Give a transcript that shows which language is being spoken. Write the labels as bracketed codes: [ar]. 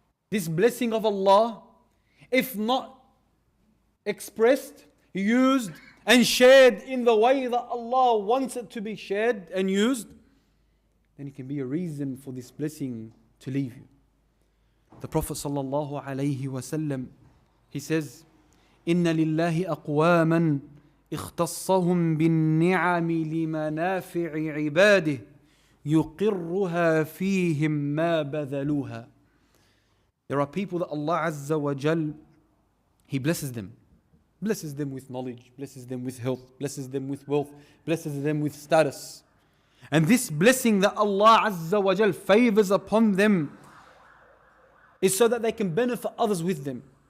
[en] This blessing of Allah, if not expressed, used and shared in the way that Allah wants it to be shared and used, then it can be a reason for this blessing to leave you. The Prophet sallallahu alaihi wasallam, he says, [ar] إِنَّ لِلَّهِ أَقْوَامًا اختصهم بالنعم لمنافع عباده يقرها فيهم ما بذلوها. [en] There are people that Allah Azza wa Jal, He blesses them. Blesses them with knowledge, blesses them with health, blesses them with wealth, blesses them with status. And this blessing that Allah Azza wa Jal favors upon them is so that they can benefit others with them.